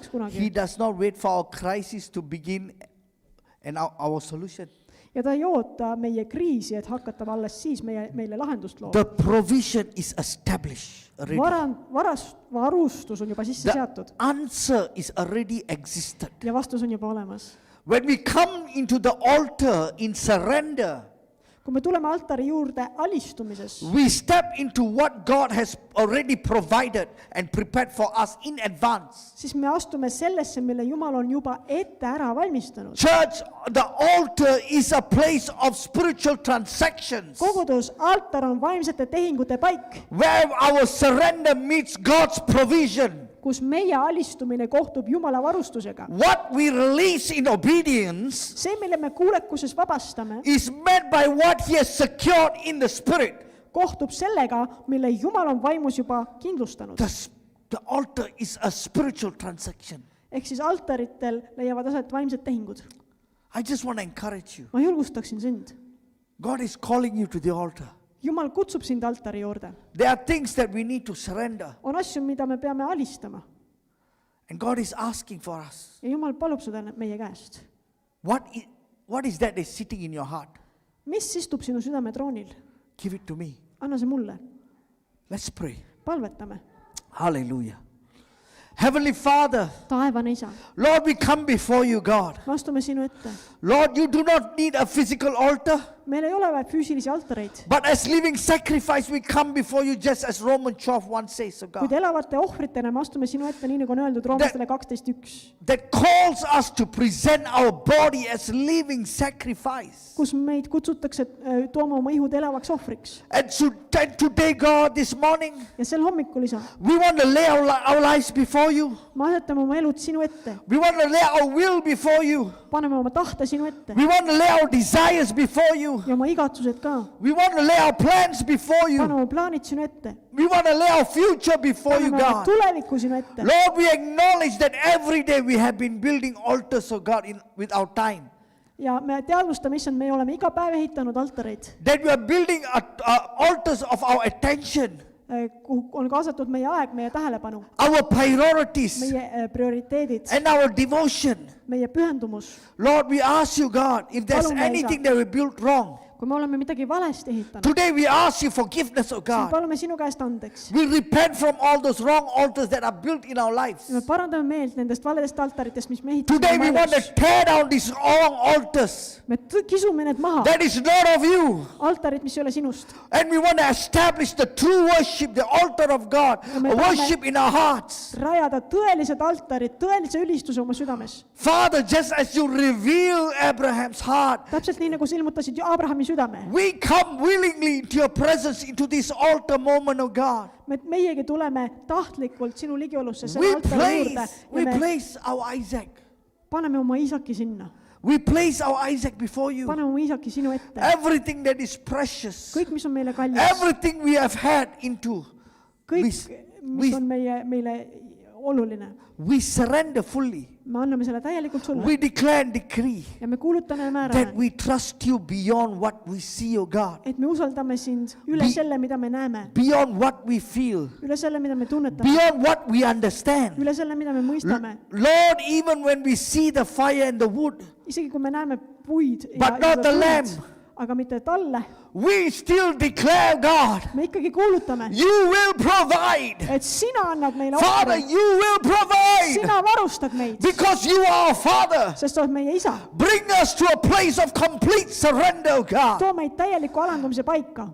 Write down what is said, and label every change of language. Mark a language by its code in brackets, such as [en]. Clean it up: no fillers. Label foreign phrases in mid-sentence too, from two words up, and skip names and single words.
[en] He [et] kunagi. [en] does not wait for our crisis to begin and our solution. [et] Ja ta ei oota meie kriisi, et hakata alles siis meile lahendust looma. [en] The provision is established already. [et] Varustus on juba sisse [en] The [et] seatud [en] answer is already existed. [et] ja vastus on juba olemas. [en] When we come into the altar in surrender, [et] Kui me tuleme altari juurde alistumises, [en] we step into what God has already provided and prepared for us in advance. [et] siis me astume sellesse, mille Jumal on juba ette ära valmistanud. [en] Church, the altar is a place of spiritual transactions [et] Kogudus, altar on vaimsete tehingute paik, [en] where our surrender meets God's provision. [et] kus meie alistumine kohtub Jumala varustusega. [en] What we release in obedience [et] See, mille me kuulekuses vabastame, [en] is met by what He has secured in the Spirit. [et] kohtub sellega, mille Jumal on vaimus juba kindlustanud. [en] The altar is a spiritual transaction. [et] Ehk siis altaritel leiavad aset vaimsed tehingud. [en] I just want to encourage you. [et] Ma julgustaksin sind. [en] God is calling you to the altar. [et] Jumal kutsub sind altari juurde. [en] There are things that we need to surrender. [et] On asju, mida me peame alistama. [en] And God is asking for us. [et] Ja Jumal palub seda meie käest. [en] What is that is sitting in your heart? [et] Mis istub sinu südametroonil? [en] Give it to me. [et] Anna see mulle. [en] Let's pray. [et] Palvetame. [en] Hallelujah. Heavenly Father, [et] Taevane Isa, [en] Lord, we come before you, God. [et] me astume sinu ette. [en] Lord, you do not need a physical altar, [et] Meil ei ole vaja füüsilisi altareid. [en] but as living sacrifice, we come before you just as Romans 12:1 says, oh [et] Kuid [en] God, [et] elavate ohvritena me astume sinu ette, nii nagu on öeldud Roomlastele 12.1, [en] that calls us to present our body as living sacrifice. [et] kus meid kutsutakse tooma oma ihud elavaks ohvriks. [en] And today, God, this morning, [et] Ja sel hommikul, Isa, [en] we want to lay our lives before you. [et] me asetame oma elud sinu ette. [en] We want to lay our will before you. [et] Paneme oma tahte sinu ette. [en] We want to lay our desires before you. [et] Ja oma igatsused ka. [en] We want to lay our plans before [et] Pane [en] you. [et] oma plaanid sinu ette. [en] We want to lay our future before you, [et] Paneme oma [en] God. [et] tulevikku sinu ette. [en] Lord, we acknowledge that every day we have been building altars, oh God, with our time. [et] ja me teadvustame, issand, me oleme iga päev ehitanud altareid, [en] That we are building altars of our attention, [et] kuhu on kaasatud meie aeg, meie tähelepanu, [en] our priorities, [et] meie prioriteedid, [en] and our devotion. [et] meie pühendumus. [en] Lord, we ask you, God, if there's [et] Palume, [en] anything [et] Isa. [en] that we built wrong, [et] kui me oleme midagi valesti ehitanud, [en] today we ask you forgiveness, oh [et] siis [en] God. [et] palume sinu käest andeks. [en] We repent from all those wrong altars that are built in our lives. [et] Ja me parandame meelt nendest valedest altaritest, mis me [en] Today we [et] ehitasime. [en] want to tear down these wrong altars. [et] Me kisume need maha, [en] That is not of you. [et] altarid, mis ei ole sinust. [en] And we want to establish the true worship, the altar of God, [et] Ja me [en] a [et] tahame- [en] worship in our hearts. [et] Rajada tõelised altarid, tõelise ülistuse oma südames. [en] Father, just as you reveal Abraham's heart, [et] Täpselt nii, nagu sa ilmutasid ju Abrahami südame. [en] we come willingly into your presence, into this altar moment, oh God. [et] Meiegi tuleme tahtlikult sinu ligiolusse selle [en] We [et] altari juurde ja me [en] place our Isaac. [et] paneme oma Iisaki sinna. [en] We place our Isaac before you. [et] Paneme oma Iisaki sinu ette. [en] Everything that is precious, [et] Kõik, mis on meile kallis, [en] everything we have had into, [et] kõik, mis [en] we- [et] on meile oluline, [en] we surrender fully. [et] me anname selle täielikult sulle [en] We declare and decree [et] ja me kuulutame ja [en] that [et] määrame, [en] we trust you beyond what we see, oh God, [et] et me usaldame sind üle [en] Be- [et] selle, mida me näeme, [en] beyond what we feel, [et] üle selle, mida me tunnetame, [en] beyond what we understand. [et] üle selle, mida me mõistame. [en] Lord, even when we see the fire and the wood, [et] Isegi kui me näeme puid [en] But not the lamb. [et] aga mitte talle, [en] we still declare, God, [et] me ikkagi kuulutame, [en] you will provide. [et] et sina annad meile [en] Father, [et] ohvri, [en] you will provide [et] sina varustad meid, [en] because you are our Father. [et] sest sa oled meie isa. [en] Bring us to a place of complete surrender, oh God, [et] Too meid täieliku alandumise paika,